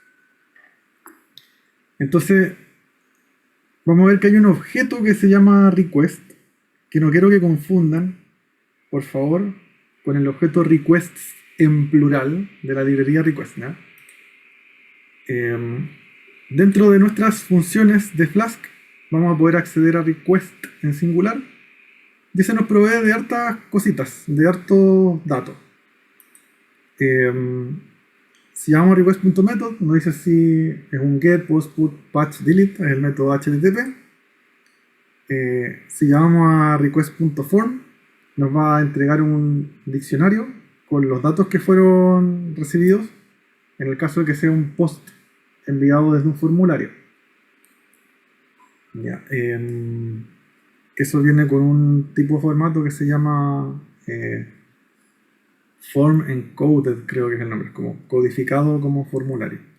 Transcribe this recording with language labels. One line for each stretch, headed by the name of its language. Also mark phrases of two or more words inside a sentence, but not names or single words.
Spanish: Entonces, vamos a ver que hay un objeto que se llama request, que no quiero que confundan, por favor, con el objeto requests en plural de la librería request, ¿no? Dentro de nuestras funciones de Flask vamos a poder acceder a request en singular y se nos provee de hartas cositas, de hartos datos. Si llamamos request.method, nos dice si es un get, post, put, patch, delete, es el método HTTP. Si llamamos a request.form, nos va a entregar un diccionario con los datos que fueron recibidos en el caso de que sea un post enviado desde un formulario. Ya, eso viene con un tipo de formato que se llama
English: form encoded,
Spanish: creo que es el nombre, como codificado como formulario.